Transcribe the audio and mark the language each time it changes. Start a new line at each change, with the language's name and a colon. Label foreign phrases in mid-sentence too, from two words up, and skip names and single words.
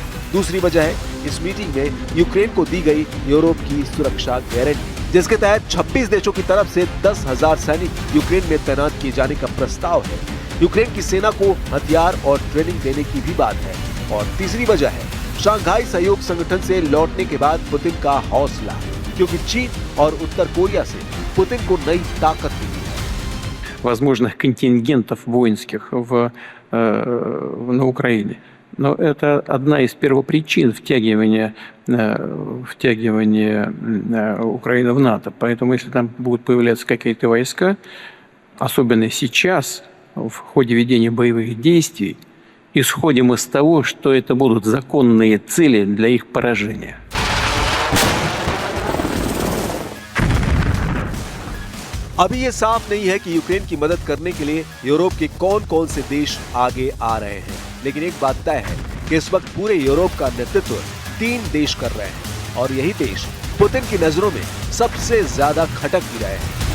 Hindi: दूसरी वजह है इस मीटिंग में यूक्रेन को दी गई यूरोप की सुरक्षा गारंटी, जिसके तहत 26 देशों की तरफ से 10,000 सैनिक यूक्रेन में तैनात किए जाने का प्रस्ताव है। यूक्रेन की सेना को हथियार और ट्रेनिंग देने की भी बात है। और तीसरी वजह है शंघाई सहयोग संगठन से लौटने के बाद पुतिन का हौसला, क्योंकि चीन और उत्तर कोरिया से पुतिन को नई ताकत मिली है।
Russian: Возможных контингентов воинских на Украине. Но это одна из первопричин втягивания Украины в НАТО. Поэтому если там будут появляться какие-то войска, особенно сейчас, в ходе ведения боевых действий, исходим из того, что это будут законные цели для их поражения.
Hindi: अभी ये साफ नहीं है कि यूक्रेन की मदद करने के लिए यूरोप के कौन कौन से देश आगे आ रहे हैं, लेकिन एक बात तय है कि इस वक्त पूरे यूरोप का नेतृत्व 3 देश कर रहे हैं और यही देश पुतिन की नजरों में सबसे ज्यादा खटक भी रहे हैं।